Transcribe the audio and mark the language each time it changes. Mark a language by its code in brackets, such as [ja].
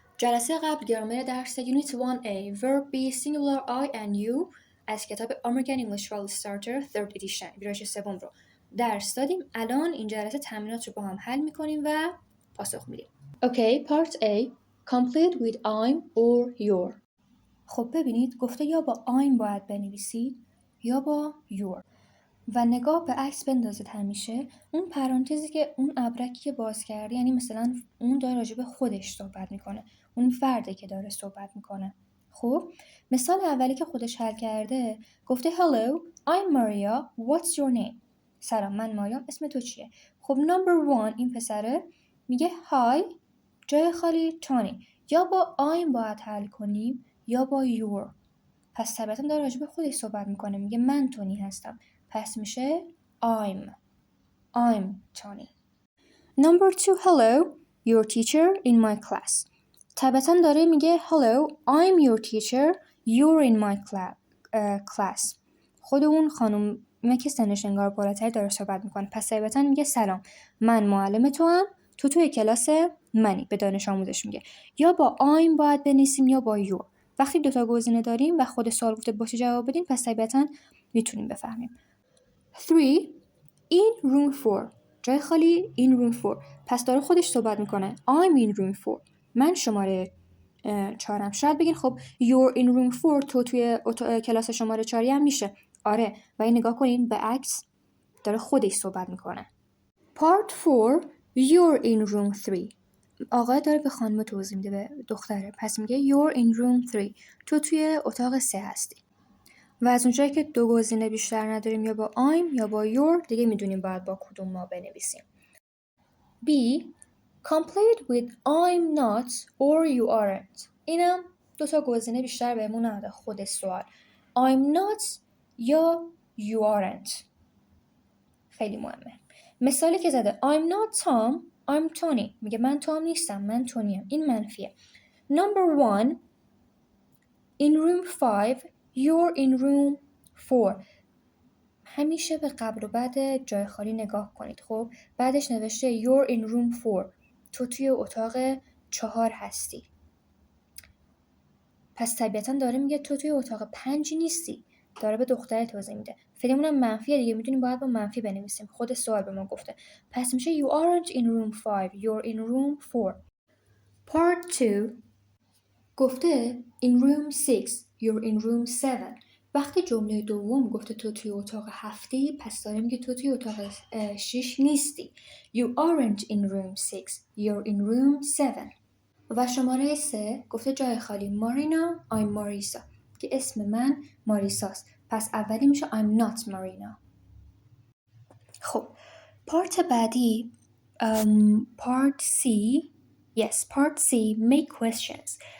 [fa] جلسه قبل گرامر درس [en] Unit 1A Verb be singular I and you [fa] از کتاب American English Well Starter 3rd Edition ویرایش سوم رو درس دادیم. الان این جلسه تمرینات رو با هم حل میکنیم و پاسخ میدیم. [en] Okay, part A Complete with I'm or your. [fa] خب ببینید گفته یا با I'm باید بنویسید یا با your. و نگاه به عکس بندازید همیشه اون پرانتزی که اون ابرکی که باز کرده یعنی مثلا اون داره راجع به خودش صحبت میکنه، اون فرده که داره صحبت میکنه. خب مثال اولی که خودش حل کرده گفته [en] Hello, I'm Maria, what's your name؟ [fa] سلام من ماریا، اسم تو چیه؟ خب number 1 این پسره میگه Hi جای خالی تونی. یا با I'm باید حل کنیم یا با your. پس طبیعتا داره راجع به خودش صحبت میکنه، میگه من تونی هستم، پس میشه [en] I'm Tony. Number 2 hello your teacher in my class. [fa] طبیعتا داره میگه [en] hello I'm your teacher you're in my class. [fa] خود اون خانم که سنش انگار بالاتری داره صحبت میکنه، پس طبیعتا میگه سلام من معلم تو هم، تو توی کلاس منی، به دانش آموزش میگه. یا با I'm باید بنویسیم یا با your. وقتی دوتا گزینه داریم و خود سوال گفته باشه جواب بدیم، پس طبیعتا میتونیم بفهمیم. [en] 3 in room 4 [fa] جای خالی [en] in room 4. [fa] پس داره خودش صحبت میکنه [en] I'm in room 4 [fa] من شماره 4م. شاید بگین خب [en] you're in room 4 [fa] تو توی کلاس شماره 4 هم میشه. آره و این نگاه کنین به عکس داره خودش صحبت میکنه. [en] Part 4 you're in room 3. [fa] آقای داره به خانم توضیح میده به دختره، پس میگه [en] you're in room 3 [fa] تو توی اتاق 3 هستی. و از اونجایی که دو گزینه بیشتر نداریم یا با I'm یا با your دیگه میدونیم باید با کدوم ما بنویسیم. [en] B. Complete with I'm not or you aren't. [fa] اینم دوتا گزینه بیشتر بهمون نده خود سوال. [en] I'm not یا you aren't. [fa] خیلی مهمه. [en] مثالی که زده I'm not Tom, I'm Tony. [fa] میگه من تام نیستم، من تونیم. این منفیه. [en] Number 1 In room 5 You're in room 4. [fa] همیشه به قبل و بعد جای خالی نگاه کنید. خب بعدش نوشته [en] You're in room 4. [fa] تو توی اتاق 4 هستی. پس طبیعتا داره میگه تو توی اتاق 5 نیستی. داره به دختر توضیح میده. فعلیمون منفیه دیگه، میدونیم باید با منفی بنویسیم. خود سوال به ما گفته. [en] پس میشه You aren't in room 5. You're in room 4. Part 2 گفته In room 6. You're in room 7. [fa] وقتی جمله دوم گفته تو توی اتاق 7 پس داره میگه تو توی اتاق 6 نیستی. [en] You aren't in room 6. You're in room 7. [fa] و شماره 3 گفته جای خالی مارینا I'm ماریسا که اسم من ماریساست، پس اولی میشه [en] I'm not [fa] مارینا. خب پارت بعدی Part C. [en] Yes, Part C make questions.